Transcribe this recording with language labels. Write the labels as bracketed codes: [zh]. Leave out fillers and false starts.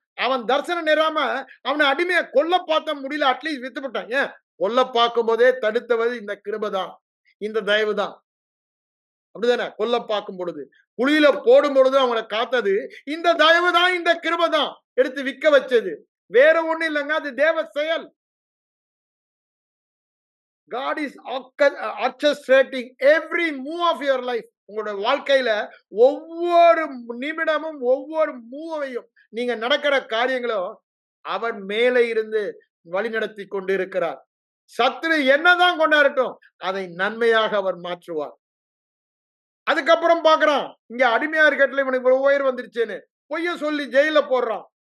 [ta] அவன் தரிசனம் நேராம அவனை அடிமையை கொல்ல பார்த்த முடியல. அட்லீஸ்ட் வித்துவிட்டான். ஏன்? கொல்ல பார்க்கும் போதே தடுத்தவது இந்த கிருபைதான், இந்த தயவு தான். அப்படிதானே? கொல்ல பார்க்கும் பொழுது, குழியில போடும் பொழுது அவங்களை காத்தது இந்த தயவு தான், இந்த கிருபை தான். எடுத்து விற்க வச்சது வேற ஒண்ணு இல்லைங்க. அது தேவ செயல். [en] God is orchestrating every move of your life. [ta] உங்களுடைய வாழ்க்கையில ஒவ்வொரு நிமிடமும் ஒவ்வொரு மூவையும் நீங்க நடக்கிற காரியங்களும் அவர் மேலே இருந்து வழிநடத்தி கொண்டு இருக்கிறார். சத்துரு என்னதான் கொண்டாடட்டும், அதை நன்மையாக அவர் மாற்றுவார். அதுக்கப்புறம் பாக்குறான், இங்க அடிமையா இருக்கட்டுல இவனுக்கு உயர் வந்துருச்சேன்னு பொய்ய சொல்லி ஜெயில போடுறான்.